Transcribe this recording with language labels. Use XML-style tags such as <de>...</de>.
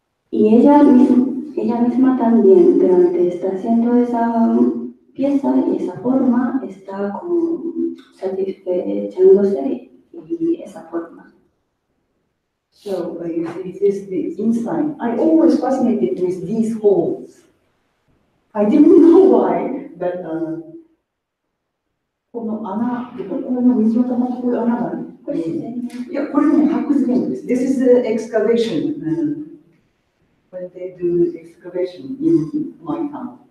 <es>Y ella misma también, durante está haciendo esa pieza y esa forma, está como satisfechándose y esa forma.</es> <en>So you see, this is the inside. I always fascinated with these holes. I didn't know why, but</en> <ja>この穴、ここの水の玉のこういう穴がある。これ自然に。いや、これね、発掘現場です。</ja> <en>This is the excavation. When they do excavation in my town.</en>